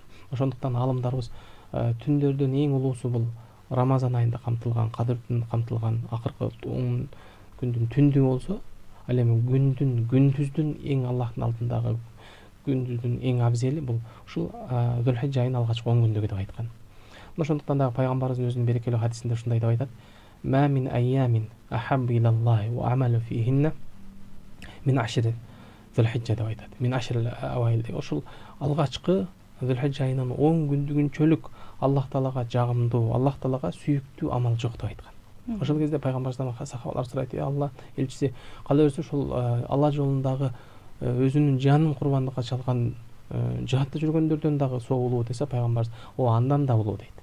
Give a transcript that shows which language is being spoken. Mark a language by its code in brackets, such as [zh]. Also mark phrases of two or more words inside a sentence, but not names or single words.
[ky] Ошондуктан аалымдарыбыз түндөрдүн эң улуусу бул Рамазан айында камтылган, кадырдын камтылган акыркы 10 күндүн түндүгү болсо, ал эми күндүздүн эң Аллахтын алдындагы күндүздүн эң абзели бул ушул Зулхиджа айынын алгачкы 10 күндүгү деп айткан. Ошондуктан да пайгамбарыбыз өзүнүн берекелүү хадисинде ушундай деп айтат: [ar] "ما من أيام أحب إلى الله والعمل فيهن من عشر ذي الحجة" [ky] деп айтат. [ar] من عشر أوائل. [ky] Ошол алгачкы Зулхиджа айынын 10 күндүгүнчөлүк Аллах таалага жагымдуу, Аллах таалага сүйүктүү амал жок деп айткан. Ошол кезде пайгамбарыбыздан сахабалар сурайт: "Алла элчиси, кала берсе ушул Алла жолундагы өзүнүн жанын курбандыкка чалган жаатта жүргөндөрдөн дагы соо улуу десе пайгамбарыбыз о андан да улуу дейт.